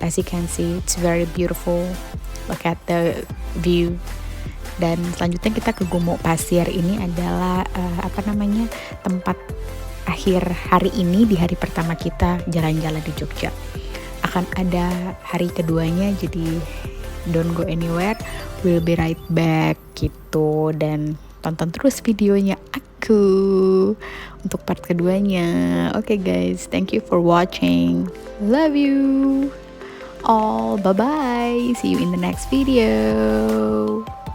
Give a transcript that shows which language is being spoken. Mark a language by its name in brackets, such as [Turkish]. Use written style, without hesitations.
[English] As you can see, it's very beautiful, look at the view. [Indonesian] Dan selanjutnya kita ke Gumuk Pasir. Ini adalah tempat akhir hari ini, di hari pertama kita jalan-jalan di Jogja. Akan ada hari keduanya, jadi [English] don't go anywhere, we'll be right back gitu. [Indonesian] Dan tonton terus videonya aku untuk part keduanya. [English] Okay guys, thank you for watching, love you all, bye bye, see you in the next video.